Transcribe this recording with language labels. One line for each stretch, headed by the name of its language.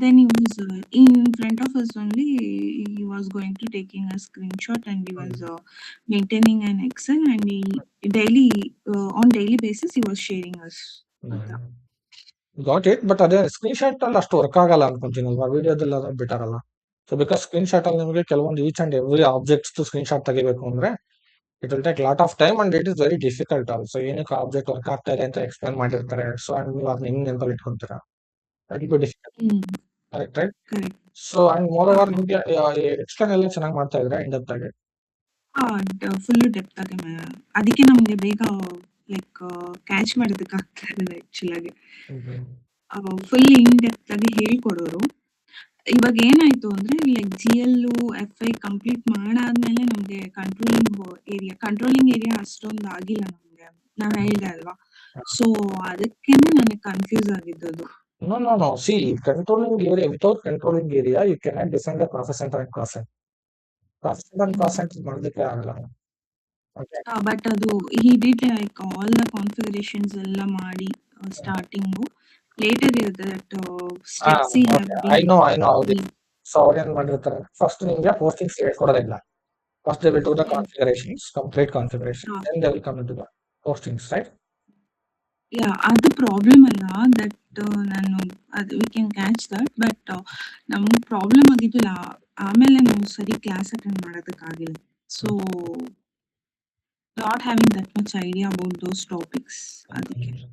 English: then he was in front of us only. He was going to taking a screenshot, and he was maintaining an Excel, and he daily on daily basis he was sharing us. Got it.
Kannada: But ಅದೇ screen shot ಅಲ್ಲಿ ಅಷ್ಟು work ಆಗಲ್ಲ ಅನ್ಕೊಂತೀನಿ ಅಲ್ವಾ, ವಿಡಿಯೋದಲ್ಲ ಬಿಟ್ಟಾರಲ್ಲ.
English: so because screenshot
Kannada: ಅಲ್ಲಿ ನಿಮಗೆ ಕೆಲವೊಂದು
English: each and every objects screenshot
Kannada: ತೆಗಿಬೇಕು ಅಂದ್ರೆ
English: It will take lot of time and it is very difficult also.
Kannada: ಏನಕ್ಕೆ ಆಬ್ಜೆಕ್ಟ್ ವರ್ಕ್ ಆಗ್ತಾ ಇದೆ ಅಂತ ಎಕ್ಸ್ಪ್ಲೇನ್ ಮಾಡಿರ್ತಾರೆ. ಸೊ ಅಂಡ್ ನೀವು ಅದನ್ನ ಹೆಂಗ್ ನೆನಪಲ್ಲಿ ಇಟ್ಕೊಂತೀರಾ?
English: That will be difficult.
Kannada: Correct, right? So and more over ನಿಮಗೆ ಎಕ್ಸ್ಪ್ಲೇನ್ ಎಲ್ಲ ಚೆನ್ನಾಗಿ ಮಾಡ್ತಾ ಇದ್ರೆ ಇನ್ ಡೆಪ್ತ್ ಆಗಿ. ಫುಲ್ ಡೆಪ್ತ್ ಆಗಿ ಅದಕ್ಕೆ ನಮ್ಗೆ ಬೇಗ ಲೈಕ್ ಕ್ಯಾಚ್ ಮಾಡೋದಕ್ಕೆ ಆಗ್ತಾ ಇರಲಿಲ್ಲ ಆಕ್ಚುಲ್ ಆಗಿ. ಫುಲ್ ಇನ್ ಡೆಪ್ತ್ ಆಗಿ ಹೇಳ್ಕೊಡೋರು. ಇವಾಗ ಏನಾಯ್ತು ಅಂದ್ರೆ ಲೈಕ್ GL FI ಕಂಪ್ಲೀಟ್ ಮಾಡಾದ್ಮೇಲೆ ನಮ್ಗೆ ಕಂಟ್ರೋಲಿಂಗ್ ಏರಿಯಾ ಅಷ್ಟೊಂದು ಆಗಿಲ್ಲ ನಮ್ಗೆ, ನಾನ್ ಹೇಳ್ದೆ ಅಲ್ವಾ. ಸೊ ಅದಕ್ಕೇನೆ ನನಗೆ confuse ಆಗಿದ್ದದು.
English: No. See, controlling area, without controlling area, you cannot define the cost center and cost center. Cost center and cost center
Kannada: ಮಾಡೋದಕ್ಕೆ ಆಗಲ್ಲ.
English: Okay. But ಅದು he did like all the configurations
Kannada: ಎಲ್ಲ ಮಾಡಿ
English: Starting. Later ಇರುತ್ತೆ that steps he have been. I know how they.
Kannada: So ಅವ್ರು ಏನ್ ಮಾಡಿರ್ತಾರೆ, first ನಿಮ್ಗೆ postings ಹೇಳ್ಕೊಡೋದಿಲ್ಲ.
English: First they will do the configurations, complete configuration, then they will come into the postings, right?
Kannada: ಅದು problem ಅಲ್ಲ,
English: That ನಾನು ಅದು we can catch that.
Kannada: But ನಮ್ಗೆ problem ಆಗಿದ್ದಿಲ್ಲ, ಆಮೇಲೆ ನಾವು ಸರಿ class attend ಮಾಡೋದಕ್ಕಾಗಿಲ್ಲ.
English: So not having that much idea about those topics, ಅದಕ್ಕೆ.